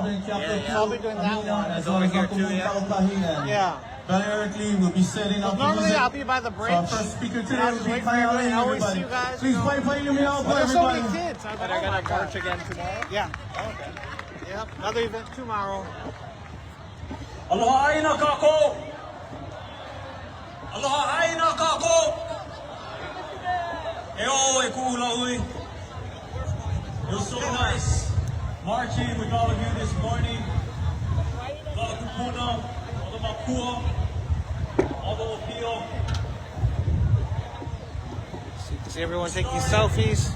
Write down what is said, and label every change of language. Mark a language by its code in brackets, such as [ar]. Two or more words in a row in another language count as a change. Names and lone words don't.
[en] I'll be doing that one. As well as Uncle Yeah. Directly, we'll be setting up. Normally, I'll be by the break. Our first speaker today will be I always see you guys. Please play you out for there's so many everybody. kids. Are they going to march again tomorrow? Yeah. Okay. Yep. Another event tomorrow. [haw] Aloha aina kako. Aloha aina kako. Eo e kula ui. [en] It was so nice marching with all of you this morning. All the kupuna, all the makua, all the opio. So you can see everyone taking selfies.